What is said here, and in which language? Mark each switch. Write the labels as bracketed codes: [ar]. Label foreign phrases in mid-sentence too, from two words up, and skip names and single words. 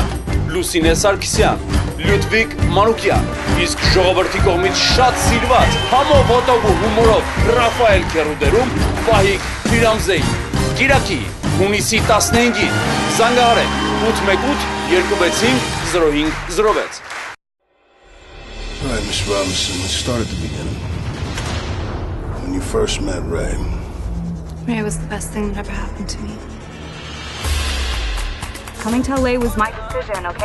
[hy] Լուսինե Սարգսյան, Լյուդվիգ Մանուկյան, իսկ ժողովրդի կողմից շատ սիրված համով հոտով ու հումորով Ռաֆայել Քերու դերում Վահիկ Փիրամզեի։ Կիրակի հունիսի 15-ին զանգահարեք 818-265-0506։ [en] All right, Miss Robinson, let's start at the beginning. When you first met Ray. Ray was the best thing that ever happened to me. Coming to LA was my decision, okay?